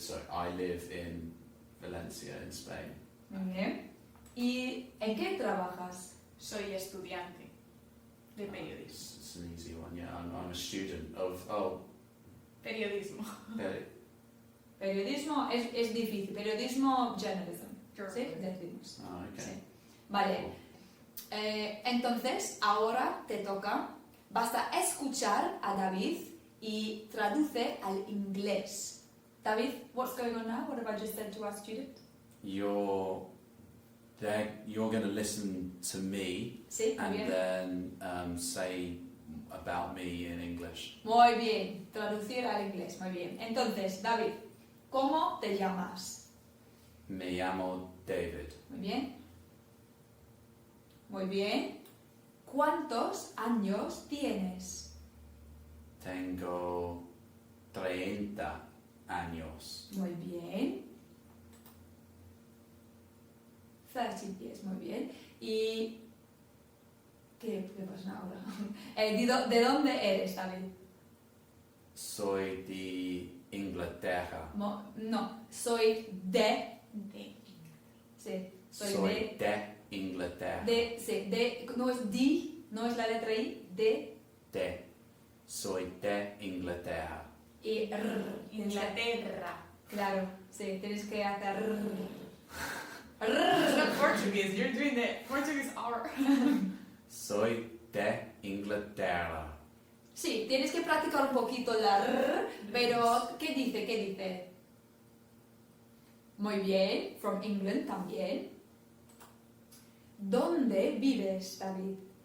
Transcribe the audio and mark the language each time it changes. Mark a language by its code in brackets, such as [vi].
[en] I live in Valencia in Spain. [es] Muy bien. ¿Y en qué trabajas? Soy estudiante de periodismo. [en] It's an easy one. Yeah, I'm a student of [es] Periodismo. Periodismo es difícil. Periodismo, journalism. ¿Sí? [en] Journalism. [es] Decimos. [en] okay. [es] Sí. Vale. Entonces, ahora te toca. Basta escuchar a David y traduce al inglés. [en] David, what's going on now? What have I just said to our student? You're going to listen to me [es] Sí, muy [en] and [es] bien. [en] then say about me in English. [es] Muy bien. Traducir al inglés. Muy bien. Entonces, David, ¿cómo te llamas? Me llamo David. Muy bien. Muy bien. ¿Cuántos años tienes? Tengo 30 años. Muy bien. [en] 30 years, [es] muy bien. ¿Y qué pasa ahora? ¿De dónde eres, David? Soy de Inglaterra. No, soy de... De Sí, Soy de Inglaterra. no es di, no es la letra I, de Soy de Inglaterra. y Inglaterra. Claro, sí, tienes que hacer [en] It's not Portuguese, you're doing the Portuguese R. [es] Soy de Inglaterra. Sí, tienes que practicar un poquito la pero ¿qué dice? Muy bien, [en] from England [es] también. ¿Dónde vives, David?